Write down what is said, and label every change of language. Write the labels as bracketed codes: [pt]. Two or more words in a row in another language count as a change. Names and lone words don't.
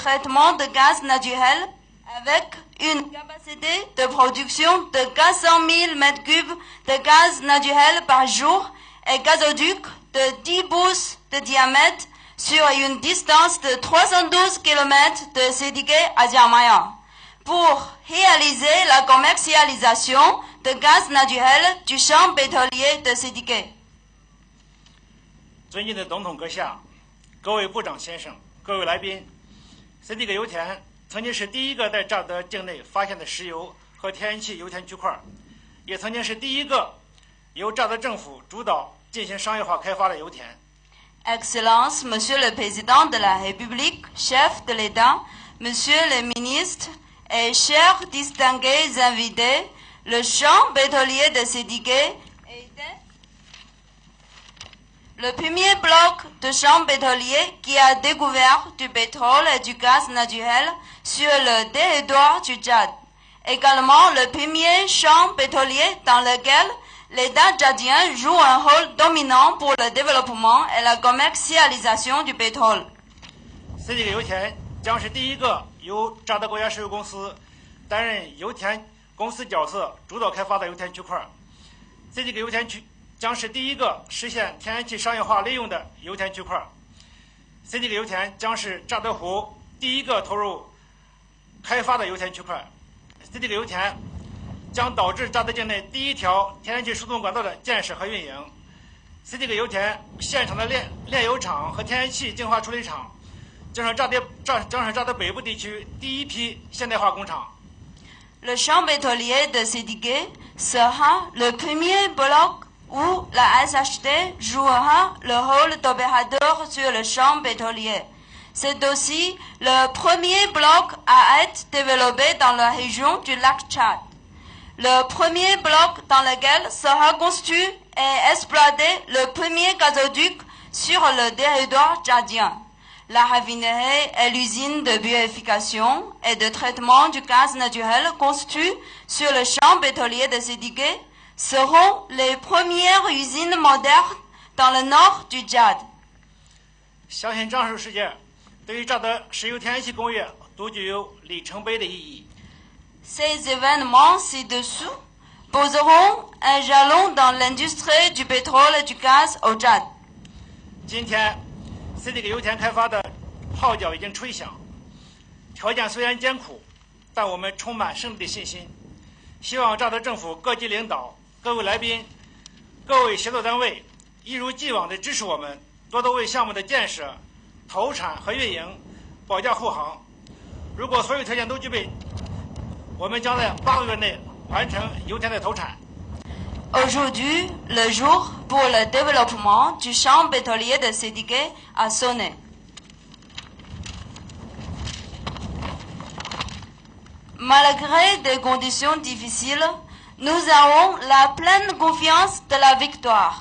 [fr] traitement de gaz naturel avec une capacité de production de 400 000 mètres cubes de gaz naturel par jour et gazoduc de 10 pouces de diamètre sur une distance de 312 km de CDG à Jamaya pour réaliser la commercialisation de gaz naturel du champ pétrolier de CDG. [zh] 尊敬的总统阁下，各位部长先生，各位来宾 ，CDG 油田曾经是第一个在乍得境内发现的石油和天然气油田区块，也曾经是第一个由乍得政府主导进行商业化开发的油田。 [fr] Excellences, Monsieur le Président de la République, chef de l'État, Monsieur le Ministre et chers distingués invités, le champ pétrolier de CDG était le premier bloc de champ pétrolier qui a découvert du pétrole et du gaz naturel sur le territoire du Tchad. Également le premier champ pétrolier dans lequel l'État tchadien joue un rôle dominant pour le développement et la commercialisation du pétrole. [zh] CDG 油田将是第一个由乍得国家石油公司担任油田公司角色主导开发的油田区块。CDG 油田区将是第一个实现天然气商业化利用的油田区块。CDG 油田将是乍得湖第一个投入开发的油田区块。CDG 油田将导致乍得境内第一条天然气输送管道的建设和运营。CDG 油田现场的炼油厂和天然气净化处理厂，将是乍得北部地区第一批现代化工厂。 [fr] Le champ pétrolier de CDG sera le premier bloc où la SHT jouera le rôle d'opérateur sur le champ pétrolier. C'est aussi le premier bloc à être développé dans la région du lac Tchad. Le premier bloc dans lequel sera construit et exploité le premier gazoduc sur le territoire tchadien. La raffinerie et l'usine de purification et de traitement du gaz naturel construits sur le champ pétrolier de CDG seront les premières usines modernes dans le nord du Tchad. [zh] 相信上述事件对于乍得石油天然气工业都具有里程碑的意义。 [fr] Ces événements ci-dessous poseront un jalon dans l'industrie du pétrole et du gaz au Tchad. [zh] 今天 CDG 油田开发的号角已经吹响，条件虽然艰苦，但我们充满胜利的信心。希望乍得政府各级领导、各位来宾、各位协作单位一如既往地支持我们，多多为项目的建设、投产和运营保驾护航。如果所有条件都具备，我们将在8个月内完成油田的投产。 [fr] Aujourd'hui, le jour pour le développement du champ pétrolier de CDG a sonné. Malgré des conditions difficiles, nous avons la pleine confiance de la victoire.